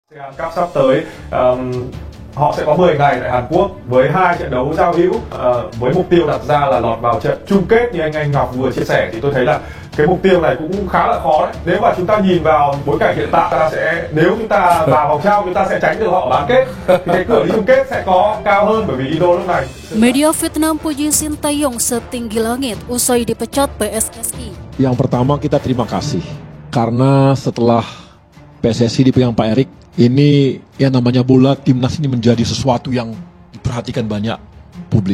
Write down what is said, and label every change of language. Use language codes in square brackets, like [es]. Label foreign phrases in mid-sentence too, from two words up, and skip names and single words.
[vi] ASEAN Cup sắp tới, họ sẽ có 10 ngày tại Hàn Quốc với 2 trận đấu giao hữu, với mục tiêu đặt ra là lọt vào trận chung kết như anh Ngọc vừa chia sẻ, thì tôi thấy là cái mục tiêu này cũng khá là khó đấy. Nếu mà chúng ta nhìn vào bối cảnh hiện tại, nếu chúng ta vào vòng trong chúng ta sẽ tránh được họ bán kết, thì cái cửa đi chung kết sẽ có cao hơn bởi vì Indo lúc này. [id] Media Vietnam puji Sintayong setinggi langit usai dipecat PSSI. Yang pertama kita terima kasih karena setelah PSSI dipegang Pak Erik, ini yang namanya bola timnas ini menjadi sesuatu yang diperhatikan banyak publik.